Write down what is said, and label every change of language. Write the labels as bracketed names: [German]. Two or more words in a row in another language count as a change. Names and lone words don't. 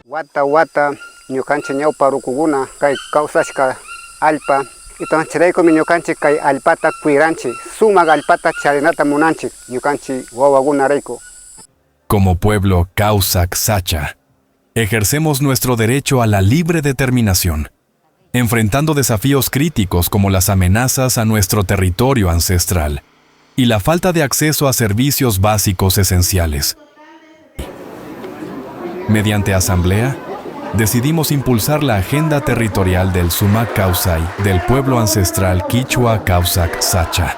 [Quechua] Wata ñukanchik ñawpa rukukuna kay kawsashka allpa entonces chayraykumi ñukanchik kay allpata cuidanchik sumak allpata charinata munanchik ñukanchik wawakunarayku. [Spanish] Como pueblo Causac Sacha, ejercemos nuestro derecho a la libre determinación, enfrentando desafíos críticos como las amenazas a nuestro territorio ancestral y la falta de acceso a servicios básicos esenciales. Mediante asamblea, decidimos impulsar la agenda territorial del Sumac Causay del pueblo ancestral Quichua Causac Sacha.